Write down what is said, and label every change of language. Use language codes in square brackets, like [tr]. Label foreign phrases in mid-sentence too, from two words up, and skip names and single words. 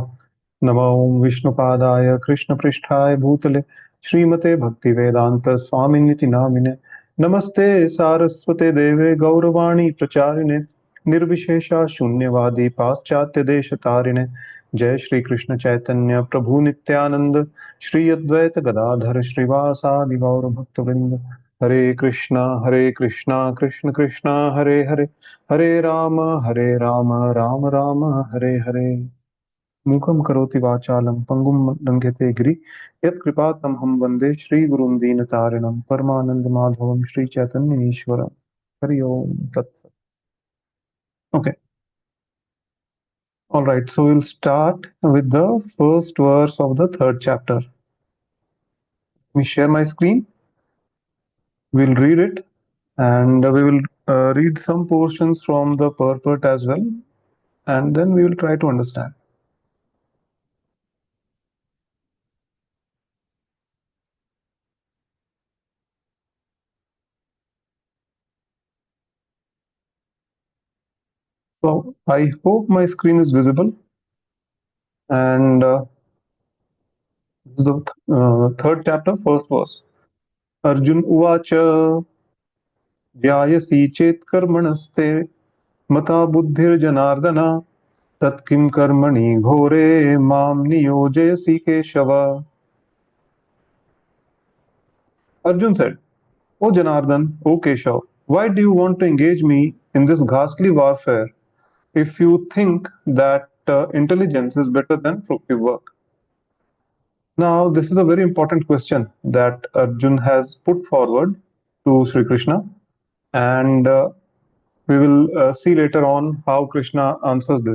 [sa] नमो विष्णुपादाय कृष्ण पृष्ठाय भूतले श्रीमते भक्ति वेदांत स्वामिनिति नामिने। नमस्ते सारस्वते देवे गौरवाणी प्रचारिणे निर्विशेषा शून्यवादी पाश्चात्य देश तारिणे। जय श्री कृष्ण चैतन्य प्रभु नित्यानंद श्री अद्वैत गदाधर श्रीवासादि गौर भक्तवृंद। हरे कृष्णा कृष्ण कृष्णा हरे हरे, हरे राम राम राम हरे हरे। मूकं करोति वाचालं पंगुं लंघयते गिरि यत्कृपातमहं वन्दे श्रीगुरुं दीनतारिणं परमानन्दमाधवं श्रीचैतन्य ईश्वरं। हरि ओम तत्सत्। Okay. [en] All right. So we'll start with the first verse of the third chapter. Let me share my screen. We'll read it, and we will read some portions from the purport as well, and then we will try to understand. So I hope my screen is visible, and this is the third chapter, first verse. [sa] अर्जुन उवाच ज्यायसी चेत् कर्मणस्ते मता बुद्धिर्जनार्दन तत्किं कर्मणि घोरे मां नियोजयसि केशव. [en] Arjun said, O Janardhan, O Keshav, why do you want to engage me in this ghastly warfare if you think that intelligence is better than fruitive work? Now, this is a very important question that Arjun has put forward to Sri Krishna, and we will see later on how Krishna answers this.